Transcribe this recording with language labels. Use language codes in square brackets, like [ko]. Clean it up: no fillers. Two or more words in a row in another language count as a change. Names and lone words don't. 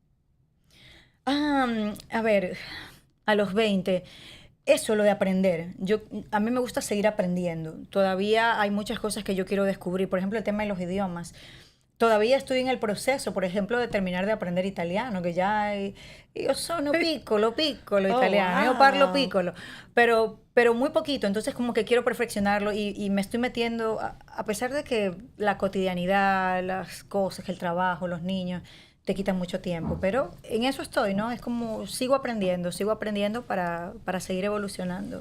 [es] A ver, a los 20, eso lo de aprender. A mí me gusta seguir aprendiendo. Todavía hay muchas cosas que yo quiero descubrir. Por ejemplo, el tema de los idiomas. Todavía estoy en el proceso, por ejemplo, de terminar de aprender italiano, que ya [it] io sono piccolo italiano, yo parlo Wow. piccolo, [es] pero muy poquito, entonces como que quiero perfeccionarlo y me estoy metiendo, a pesar de que la cotidianidad, las cosas, el trabajo, los niños, te quitan mucho tiempo, pero en eso estoy, ¿no? Es como sigo aprendiendo para seguir evolucionando.